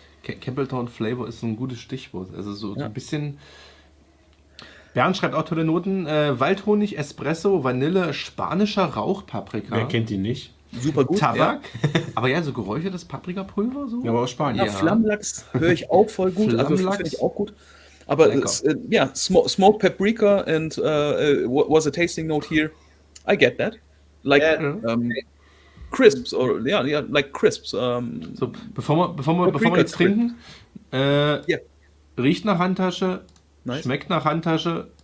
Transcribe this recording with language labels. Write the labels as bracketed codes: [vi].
[de] Campbelltown-Flavor ist ein gutes Stichwort. Also so ein bisschen... Bernd schreibt auch tolle Noten. Waldhonig, Espresso, Vanille, spanischer Rauchpaprika. Wer kennt die nicht? Super gut. Tabak. Ja. Aber ja, so geräuchertes Paprikapulver. So. Ja, aber aus Spanien. Ja, Flammlachs höre ich auch voll gut. Also finde ich auch gut. Aber ja, [en] smoked paprika and was a tasting note here. I get that. Like crisps or like crisps. [de] So, bevor wir jetzt trinken, riecht nach Handtasche. Nice. Schmeckt nach Handtasche.